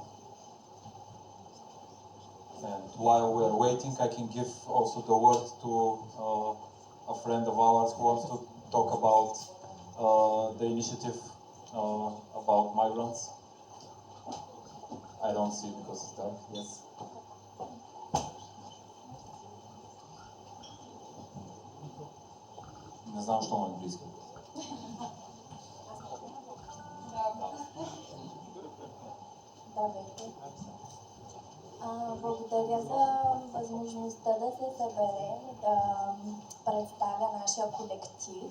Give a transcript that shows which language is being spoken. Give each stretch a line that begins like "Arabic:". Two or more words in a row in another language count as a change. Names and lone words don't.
English: And while we are waiting, I can give also the word to a friend of ours who wants to talk about the initiative about migrants. I don't see because it's dark. Yes.
Bulgarian: Не знам, що на английски. Здравейте. Благодаря за възможността да се съберем, да представя нашия колектив.